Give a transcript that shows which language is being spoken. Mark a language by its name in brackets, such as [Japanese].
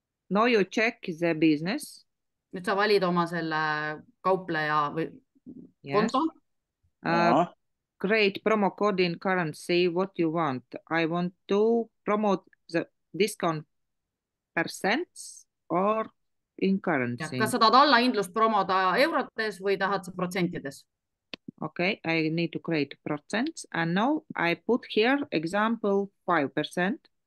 [English] Now you check the business. [Estonian] Nüüd sa valid oma selle kaupleja või konto. [English] Create promo code in currency, what you want. I want to promote the discount percents or in currency. [Estonian] Kas sa tahad allahindlust promoda eurodes või tahad sa protsentides? [English] Okay, I need to create percents and now I put here example 5%.